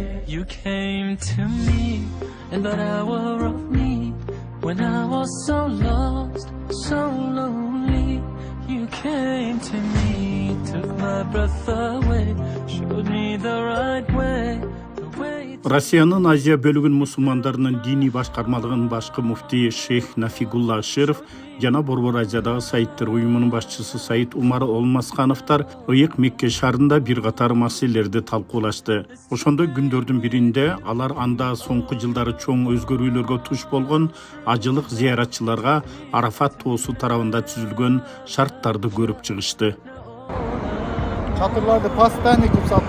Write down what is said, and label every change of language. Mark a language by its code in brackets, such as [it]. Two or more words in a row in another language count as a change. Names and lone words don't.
[en] You came to me in that hour of need, when I was so lost, so lonely. You came to me, took my breath away, showed me the right way. [ky] Россиянын Азия бөлүгүн мусулмандарынын диний башкармалыгынын башкы муфтии Шейх Нафигулла Аширов жана Борбор Азиядагы Саидтер уюмунун башчысы Саид Умар Олмасхановтар ыйык Мекке шаарында бир катар маселелерди талкуулашты. Ошондой күндөрдүн биринде алар анда соңку жылдары чоң өзгөрүүлөргө туш болгон ажылык зыяратчыларга Арафат тоосу тарабында түзүлгөн шарттарды көрүп чыгышты. [tr] Çadırlarda pastane gibi sattı.